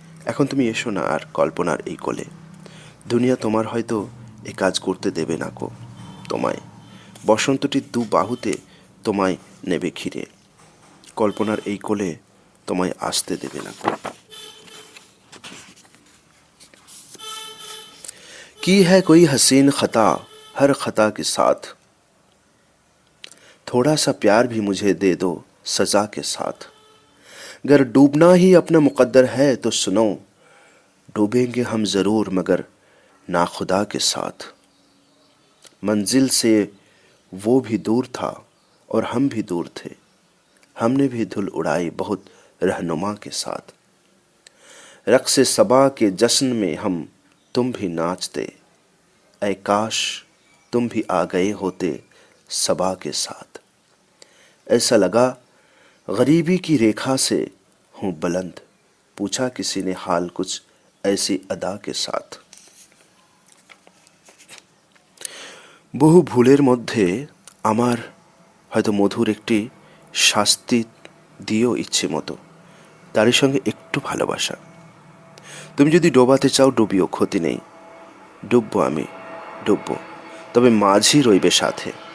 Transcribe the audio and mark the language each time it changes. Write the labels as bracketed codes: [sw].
[bn] এখন তুমি এসো না আর কল্পনার এই কোলে, দুনিয়া তোমার হয়তো এ কাজ করতে দেবে না কো তোমায়, বসন্তটির দু বাহুতে তোমায় নেবে ঘিরে, কল্পনার এই কোলে তোমায় আসতে দেবে না কো। [hi] की है कोई हसीन खता हर खता के साथ, थोड़ा सा प्यार भी मुझे दे दो सजा के साथ। अगर डूबना ही अपना मुकद्दर है तो सुनो, डूबेंगे हम ज़रूर मगर ना खुदा के साथ। मंजिल से वो भी दूर था और हम भी दूर थे, हमने भी धुल उड़ाई बहुत रहनुमा के साथ। रक़्स सबा के जश्न में हम तुम भी नाचते, ऐ काश तुम भी आ गए होते सबा के साथ। ऐसा लगा गरीबी की रेखा से हूँ बुलंद, पूछा किसी ने हाल कुछ ऐसी अदा के साथ। [bn] বহু ভুলের মধ্যে আমার হয়তো মধুর একটি শাস্তি দিও ইচ্ছে মতো, তারই সঙ্গে একটু ভালোবাসা। তুমি যদি ডোবাতে চাও ডুবিও, ক্ষতি নেই, ডুববো আমি, ডুববো, তবে মাঝি রইবে সাথে।